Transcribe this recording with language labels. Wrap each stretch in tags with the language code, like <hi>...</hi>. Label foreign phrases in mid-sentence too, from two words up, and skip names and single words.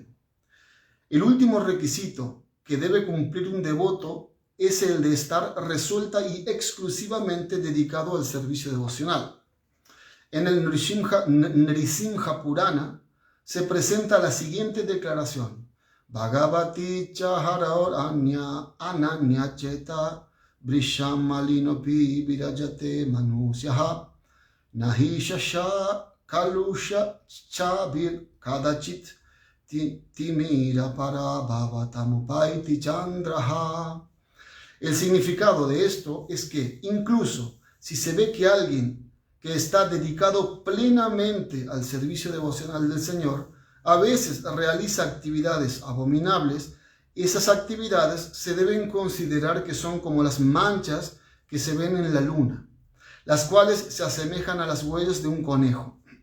<es>El último requisito que debe cumplir un devoto es el de estar resuelta y exclusivamente dedicado al servicio devocional. En el Nrisimha Purana se presenta la siguiente declaración:</es> <sa>भगवति च हरौ अन्य अनन्य चेता भृशं मलिनोऽपि विराजते मनुष्यः नहि शश कलुष छबिर् कदाचित् तिमिर परा भवतामुपैति चन्द्रः.</sa> <es>El significado de esto es que incluso si se ve que alguien que está dedicado plenamente al servicio devocional del Señor a veces realiza actividades abominables, esas actividades se deben considerar que son como las manchas que se ven en la luna, las cuales se asemejan a las huellas de un conejo.</es>